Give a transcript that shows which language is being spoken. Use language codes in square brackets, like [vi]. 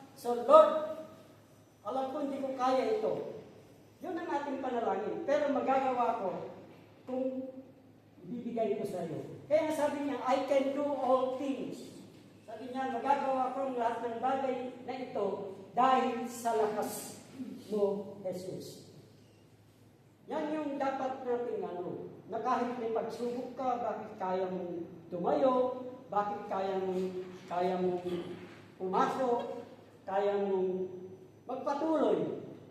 [tl] So, Lord, alam ko hindi ko kaya ito. Yun ang ating panalangin. Pero magagawa ko kung ibibigay ko sa iyo. Kaya sabi niya, [en] I can do all things. [tl] Sabi niya, magagawa ko ang lahat ng bagay na ito dahil sa lakas mo, Jesus. Yan yung dapat natin na kahit may pagsubok ka, bakit kaya mong tumayo, bakit kaya mong pumasok, kaya mong magpatuloy.